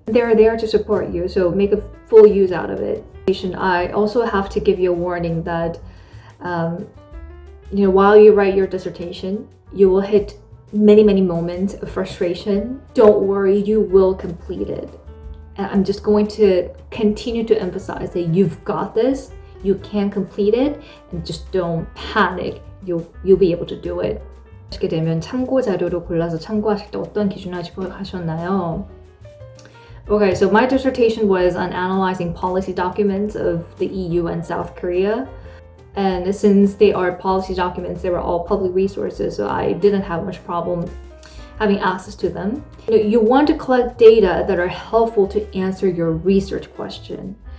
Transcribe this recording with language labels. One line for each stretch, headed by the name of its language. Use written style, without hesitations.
English: They're there to support you, so make a full use out of it. I also have to give you a warning that while you write your dissertation, you will hit many moments of frustration. Don't worry, you will complete it. And I'm just going to continue to emphasize that you've got this, you can complete it, and just don't panic. You'll be able to do it.
Korean: 하시게 되면 참고 자료로 골라서 참고하실 때 어떤 기준을 하셨나요?
English: Okay, so my dissertation was on analyzing policy documents of the EU and South Korea. And since they are policy documents, they were all public resources, so I didn't have much problem having access to them. You want to collect data that are helpful to answer your research question.